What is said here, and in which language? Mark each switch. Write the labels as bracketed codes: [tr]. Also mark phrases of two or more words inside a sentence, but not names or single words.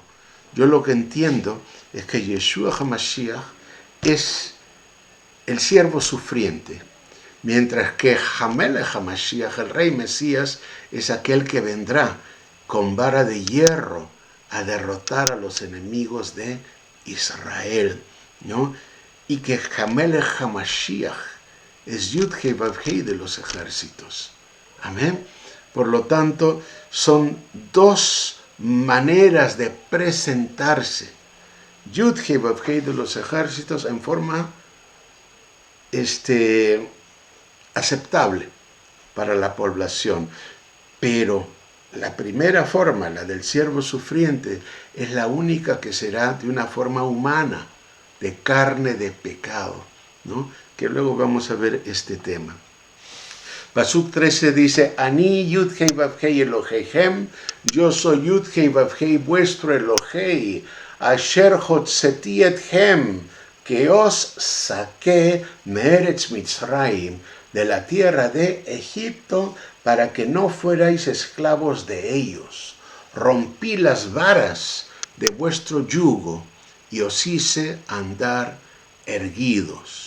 [es] Yo lo que entiendo es que Yeshua HaMashiach es el siervo sufriente, mientras que [he] המלך המשיח, [es] el rey Mesías, es aquel que vendrá con vara de hierro a derrotar a los enemigos de Israel, ¿no? Y que [he] המלך המשיח [es] es Yud-Hei Vav-Hei de los ejércitos. Amén. Por lo tanto, son dos maneras de presentarse. Yud-Hei Vav-Hei de los ejércitos en forma aceptable para la población. Pero la primera forma, la del siervo sufriente, es la única que será de una forma humana, de carne de pecado, ¿no? Que luego vamos a ver este tema. Pasuk 13 dice, [he] Ani Yud-Hei Vav-Hei Eloheihem, [es] yo soy Yud-Hei Vav-Hei vuestro Elohei, [he] אשר הוצאתי אתכם, [es] que os saqué [he] מארץ מצרים, [es] de la tierra de Egipto, para que no fuerais esclavos de ellos. Rompí las varas de vuestro yugo y os hice andar erguidos.